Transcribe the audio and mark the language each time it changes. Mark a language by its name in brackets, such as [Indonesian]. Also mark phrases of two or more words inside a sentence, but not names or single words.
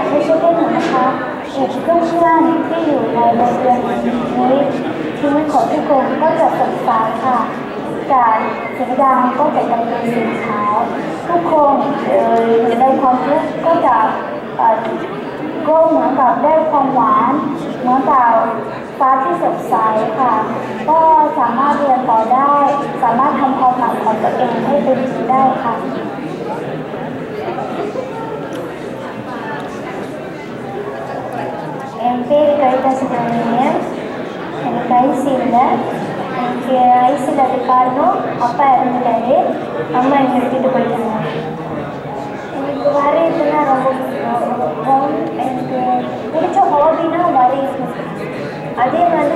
[Thai] ไม่ใช่แค่หนูนะคะอีกเพื่อนๆที่อยู่ในโรงเรียนนี้ชีวิตของทุกคนก็จะสดใสค่ะจากสีดำก็จะกลายเป็นสีขาวทุกคนในความทุกข์ก็จะก็เหมือนกับได้ความหวานเหมือนกับฟ้าที่สดใสค่ะก็สามารถเรียนต่อได้สามารถทำความฝันของตัวเองให้เป็นจริงได้ค่ะ [Tamil] எனக்கு ஐசி இல்லை எனக்கு ஐசி இல்லாத காரணம் அப்பா இறந்துட்டாரு அம்மா என்னை விட்டுட்டு போயிட்டாங்க எனக்கு வரையிறதுனா ரொம்ப பிடிக்கும் எனக்கு பிடிச்ச ஹாபினா வரையிறது அதே மாதிரி